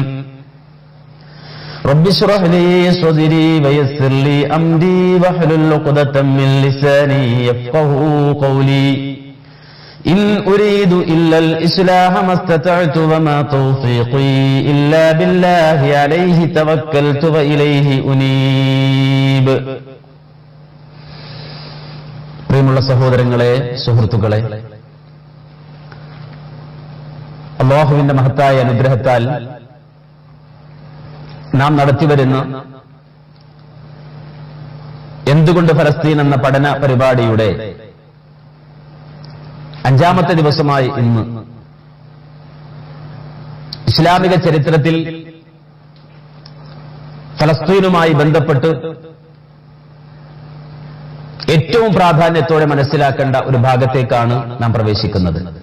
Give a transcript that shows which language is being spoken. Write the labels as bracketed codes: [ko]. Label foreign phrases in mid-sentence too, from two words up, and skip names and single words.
[ar] رب اشرح لي صدري ويسر لي أمري واحلل عقدة من لساني يفقهوا قولي. إن أريد إلا الإصلاح ما استطعت وما توفيقي إلا بالله عليه توكلت وإليه أنيب. [ml] പ്രിയമുള്ള സഹോദരങ്ങളെ, സുഹൃത്തുക്കളെ, അല്ലാഹുവിന്റെ മഹത്തായ അനുഗ്രഹത്താൽ നാം നടത്തിവരുന്ന എന്തുകൊണ്ട് ഫലസ്തീൻ എന്ന പഠന പരിപാടിയുടെ 5ാമത്തെ ദിവസമായി ഇന്ന് ഇസ്ലാമിക ചരിത്രത്തിൽ ഫലസ്തീനുമായി ബന്ധപ്പെട്ട് ഏറ്റവും പ്രാധാന്യത്തോടെ മനസ്സിലാക്കേണ്ട ഒരു ഭാഗത്തേക്കാണ് നാം പ്രവേശിക്കുന്നത്.